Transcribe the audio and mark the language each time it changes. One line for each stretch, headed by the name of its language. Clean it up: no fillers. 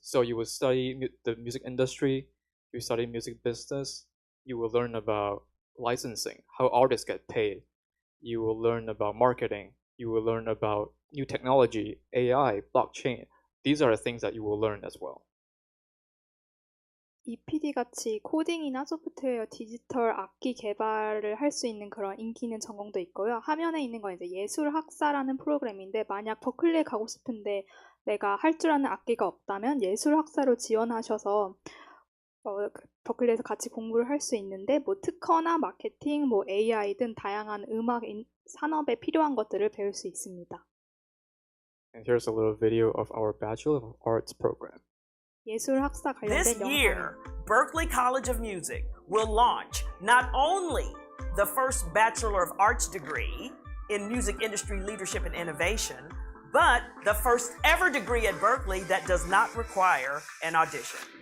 English: So you will study the music industry, you study music business, you will learn about licensing, how artists get paid, you will learn about marketing, you will learn about new technology, AI, blockchain. These are the things that you will learn as well.
Korean: EPD 같이 코딩이나 소프트웨어, 디지털 악기 개발을 할 수 있는 그런 인기 있는 전공도 있고요. 화면에 있는 건 이제 예술학사라는 프로그램인데, 만약 버클리에 가고 싶은데 내가 할 줄 아는 악기가 없다면 예술학사로 지원하셔서 버클리에서 같이 공부를 할 수 있는데, 뭐 특허나 마케팅, 뭐 AI 등 다양한 음악 산업에 필요한 것들을 배울 수 있습니다.
English: And here's a little video of our Bachelor of Arts program.
Korean: 예술학사 관련된
English: This year, Berklee College of Music will launch not only the first Bachelor of Arts degree in Music Industry Leadership and Innovation, but the first ever degree at Berklee that does not require an audition.